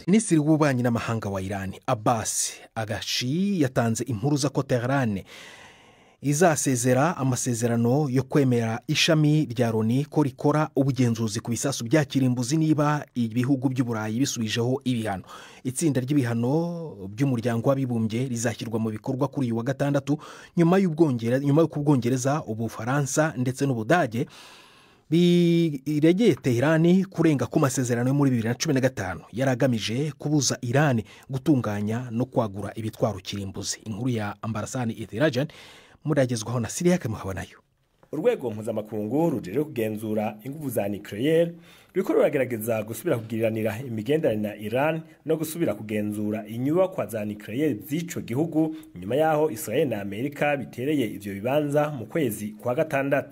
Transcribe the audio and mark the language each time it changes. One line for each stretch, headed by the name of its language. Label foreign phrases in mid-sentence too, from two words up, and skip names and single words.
Kinyarwanda: Minisitiri w'ububanyi n'amahanga wa Iran Abbas Araghchi yatanze impuruza ko Tehran izasezera amasezerano yo kwemera ishami rya Loni ko rikora ubugenzuzi ku bisasu bya kirimbuzi niba ibihugu by'Uburayi bisubijeho ibihano. Itsinda ry'ibihano by'umuryango w'abibumbye rizashyirwa mu bikorwa kuri uyu wa gatandatu nyuma y'uko Ubwongereza, Ubufaransa ndetse n'Ubudage biregeye Tehran kurenga ku masezerano yo muri 2015 yaragamije kubuza Iran gutunganya no kwagura ibitwaro kirimbuzi.
Rundi: Inkuru ya Ambarasani Ethirajan muragezwaho na Siriake Muhabanayo. Urwego mpuzamakungu rujejwe kugenzura ingufu za nucleaire ruriko ruragerageza gusubira kugiriranira imigenderanire na Iran no gusubira kugenzura inyubakwa za nucleaire z'ico gihugu nyuma yaho Israel na Amerika bitereye ivyo bibanza mu kwezi kwa gatandatu.